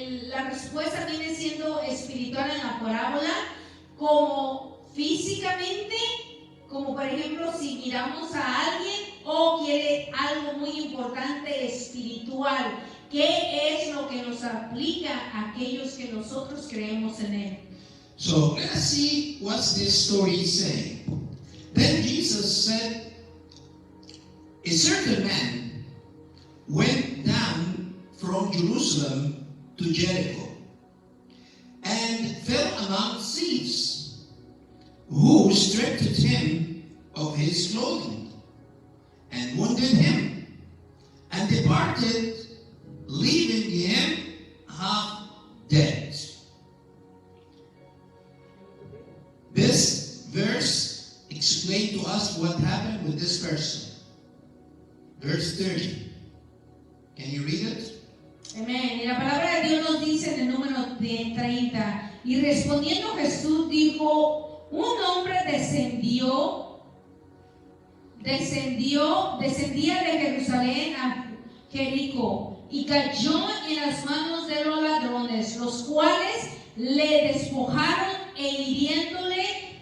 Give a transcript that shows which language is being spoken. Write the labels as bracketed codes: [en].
[es] La respuesta viene siendo espiritual en la parábola, como físicamente, como por ejemplo si miramos a alguien, o quiere algo muy importante espiritual. ¿Qué es lo que nos aplica a aquellos que nosotros creemos en Él? [en] So let us see what this story is saying. Then Jesus said, a certain man went down from Jerusalem to Jericho and fell among thieves, who stripped him of his clothing and wounded him, and departed, leaving him half dead. This verse explains to us what happened with this person. Verse 30. Can you read it? [es] Amén. Y la palabra de Dios nos dice en el número 30, y respondiendo Jesús dijo, un hombre descendía de Jerusalén a Jericó y cayó en las manos de los ladrones, los cuales le despojaron hiriéndole